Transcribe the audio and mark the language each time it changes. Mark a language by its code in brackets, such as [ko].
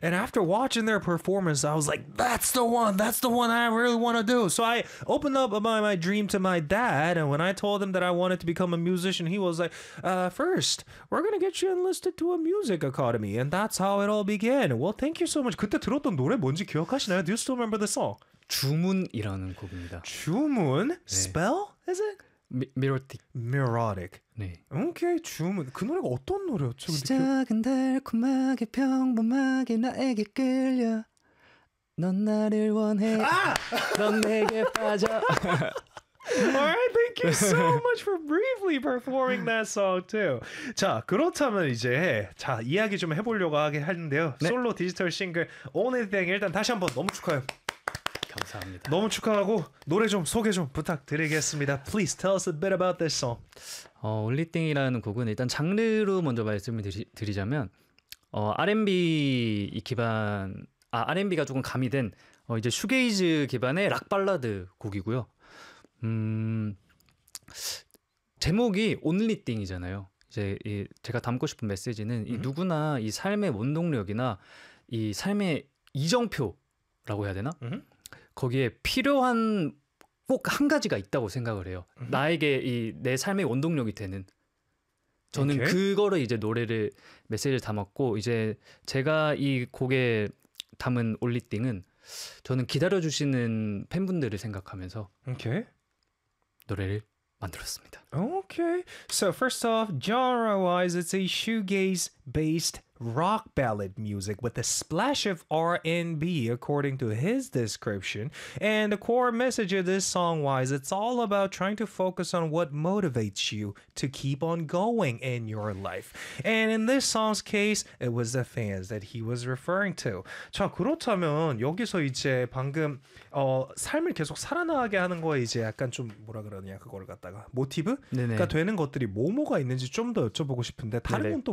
[en] And after watching their performance, I was like, that's the one. That's the one I really want to do. So I opened up my dream to my dad. And when I told him that I wanted to become a musician, he was like, first, we're going to get you enlisted to a music academy. And that's how it all began. Well, thank you so much. [ko] 그때 들었던 노래 뭔지 기억하시나요? [en] Do you still remember the song? [ko] 주문이라는 곡입니다. 주문? 네. Spell? Is it? Mirotic. 네. 오케이, 주문. 그 노래가 어떤 노래였죠? 시작은 달콤하게 평범하게 나에게 끌려 넌 나를 원해 아! 넌 내게 빠져 [en] Alright, thank you so much for briefly performing that song too. [ko] 자, 그렇다면 이제 자 이야기 좀 해보려고 하긴 하는데요. 네. 솔로 디지털 싱글 Only Thing 일단 다시 한번 너무 축하해요. 감사합니다. 너무 축하하고 노래 좀 소개 좀 부탁드리겠습니다. [en] Please tell us a bit about this song. [ko] Only Thing이라는 곡은 일단 장르로 먼저 말씀드리자면 R&B가 조금 가미된 이제 슈게이즈 기반의 락 발라드 곡이고요. 제목이 Only Thing이잖아요. 이제 제가 담고 싶은 메시지는 이 누구나 이 삶의 원동력이나 이 삶의 이정표라고 해야 되나? 거기에 필요한 꼭 한 가지가 있다고 생각을 해요. 나에게 이 내 삶의 원동력이 되는 저는 [en] okay. [ko] 그거를 이제 노래를 메시지를 담았고 이제 제가 이 곡에 담은 올리띵은 저는 기다려주시는 팬분들을 생각하면서 [en] okay. [ko] 노래를 만들었습니다. [en] Okay. So first off, genre-wise, it's a shoegaze-based rock ballad music with a splash of R&B, according to his description. And the core message of this song wise, it's all about trying to focus on what motivates you to keep on going in your life. And in this song's case, it was the fans that he was referring to. [ko] 자, 그렇다면 여기서 이제 방금 삶을 계속 살아나게 하는 거에 이제 약간 좀 뭐라 그러냐, 그걸 갖다가 모티브가 되는 것들이 뭐뭐가 있는지 좀 더 여쭤보고 싶은데 다른 건 또 뭐